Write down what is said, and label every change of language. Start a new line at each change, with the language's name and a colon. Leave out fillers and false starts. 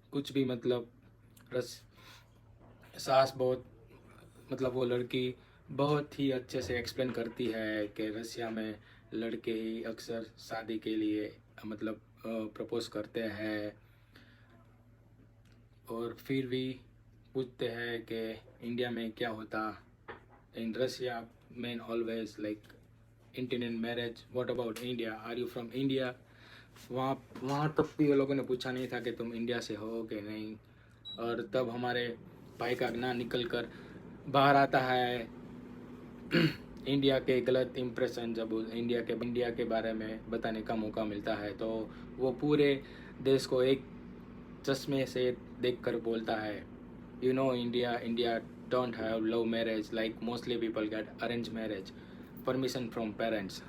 Hindi: कुछ भी मतलब सास वो लड़की बहुत ही अच्छे से एक्सप्लेन करती है कि रसिया में लड़के ही अक्सर शादी के लिए मतलब प्रपोज करते हैं, और फिर भी पूछते हैं कि इंडिया में क्या होता।
English: In Russia men always like Indian marriage, what about India, are you from India?
Hindi: वहाँ तक भी वो लोगों ने पूछा नहीं था कि तुम इंडिया से हो कि नहीं। और तब हमारे भाई का ज्ञान निकल कर बाहर आता है। इंडिया के गलत इम्प्रेशन जब इंडिया के बारे में बताने का मौका मिलता है, तो वो पूरे देश को एक चश्मे से देखकर बोलता है
English: You know India don't have love marriage, like mostly people get arranged marriage, permission from parents।